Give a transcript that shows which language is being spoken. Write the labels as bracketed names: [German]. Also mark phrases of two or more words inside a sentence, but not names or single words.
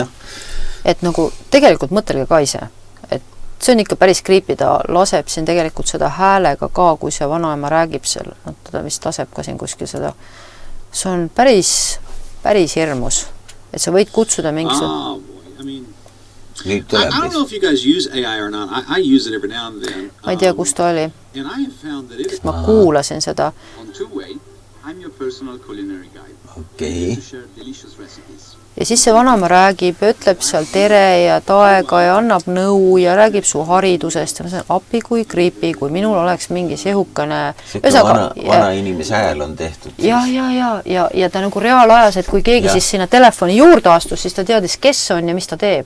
[Estonian] Et nagu tegelikult mõtelge ka ise, et see on ikka päris creepy, ta laseb siin tegelikult seda häälega ka, kui see vanaema räägib seal, ta vist laseb ka siin kuskil seda, see on päris hirmus, et sa võid kutsuda mingis... [English] I don't know if you guys use AI or not. I use it every now and then. [Estonian] Ma ei tea, kus ta oli. [English] And I have found that it... [Estonian] Ma kuulasin seda. [English] On two-way, I'm your personal culinary guide. Okay. To share delicious recipes. [Estonian] Ja siis see vanaema räägib, ütleb seal tere ja taega ja annab nõu ja räägib su haridusest ja ma sain appi kui creepy, kui minul oleks mingi sehukene... Vana inimese hääl on tehtud. Ja ta nagu reaalajas, et kui keegi siis sinna telefoni juurde astus, siis ta teadis, kes on ja mis ta teeb.